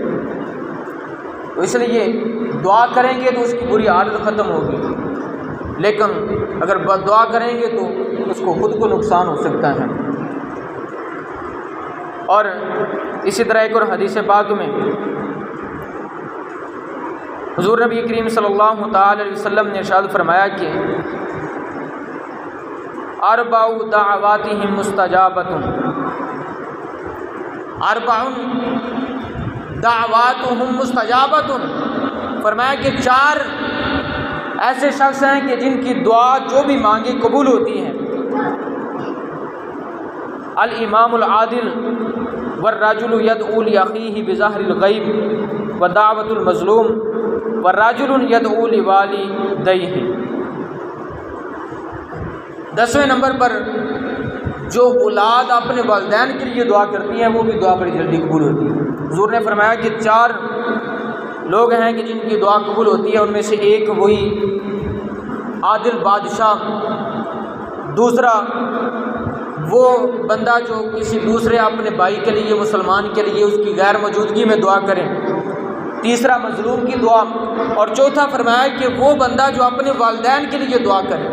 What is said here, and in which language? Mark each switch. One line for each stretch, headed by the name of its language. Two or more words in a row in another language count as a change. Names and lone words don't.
Hindi: तो इसलिए दुआ करेंगे तो उसकी बुरी आदत ख़त्म होगी, लेकिन अगर बद्दुआ करेंगे तो उसको खुद को नुकसान हो सकता है। और इसी तरह एक और हदीस पाक में हुज़ूर नबी करीम
Arabic: सल्लल्लाहु तआला अलैहि वसल्लम
Hindi: ने इरशाद फरमाया कि
Arabic: أربعُ دعواتِهم مستجابةٌ، أربعةٌ دعواتُهم مستجابةٌ,
Hindi: फरमाया कि 4 ऐसे शख्स हैं कि जिनकी दुआ जो भी मांगे कबूल होती हैं।
Arabic: الإمامُ العادلُ والرجلُ يدعو لأخيه بظهرِ الغيبِ ودعوةُ المظلومِ والرجلُ يدعو لوالديه.
Hindi: 10वें नंबर पर जो औलाद अपने वालिदैन के लिए दुआ करती हैं वो भी दुआ बड़ी जल्दी कबूल होती है। हुज़ूर ने फरमाया कि 4 लोग हैं कि जिनकी दुआ कबूल होती है, उनमें से एक वही आदिल बादशाह, दूसरा वो बंदा जो किसी दूसरे अपने भाई के लिए, मुसलमान के लिए उसकी गैर मौजूदगी में दुआ करे, तीसरा मजलूम की दुआ, और चौथा फरमाया कि वो बंदा जो अपने वालिदैन के लिए दुआ करे।